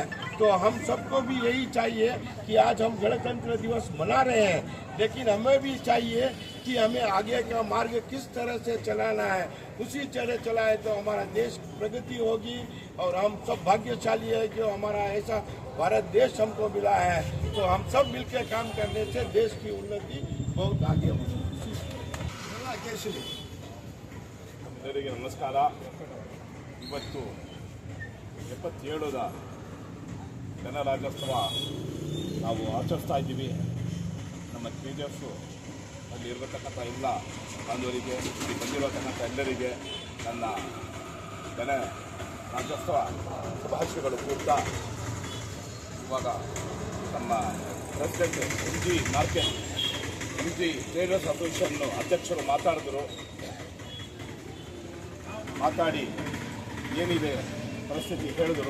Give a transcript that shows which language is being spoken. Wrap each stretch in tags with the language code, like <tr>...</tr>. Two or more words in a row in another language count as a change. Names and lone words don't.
<hi>तो हम सबको भी यही चाहिए कि आज हम गणतंत्र दिवस मना रहे हैं, लेकिन हमें भी चाहिए कि हमें आगे का मार्ग किस तरह से चलाना है, उसी तरह चलाए तो हमारा देश प्रगति होगी। और हम सब भाग्यशाली है कि हमारा ऐसा भारत देश हमको मिला है। तो हम सब मिलकर काम करने से देश की उन्नति बहुत आगे होगी।</hi> <kn>ಎಲ್ಲರಿಗೆ ನಮಸ್ಕಾರ. ಇವತ್ತು 77ರ ಗಣರಾಜ್ಯೋತ್ಸವ ನಾವು ಆಚರಿಸ್ತಾ ಇದ್ದೀವಿ. ನಮ್ಮ KJFs ಅಲ್ಲಿ ಇರತಕ್ಕಂಥ ಎಲ್ಲ ಬಾಂಧವರಿಗೆ, ಇಲ್ಲಿ ಬಂದಿರತಕ್ಕಂಥ ಎಲ್ಲರಿಗೆ ನನ್ನ ಗಣರಾಜ್ಯೋತ್ಸವ ಶುಭಾಶಯಗಳು ಕೋರ್ತಾ ಇವಾಗ ನಮ್ಮ ಪ್ರೆಸಿಡೆಂಟ್ MG ಮಾರ್ಕೆಟ್ MG ಟ್ರೇಡರ್ಸ್ ಅಸೋಸಿಯೇಷನ್ ಅಧ್ಯಕ್ಷರು ಮಾತಾಡಿ ಏನಿದೆ ಪರಿಸ್ಥಿತಿ ಹೇಳಿದರು.</kn>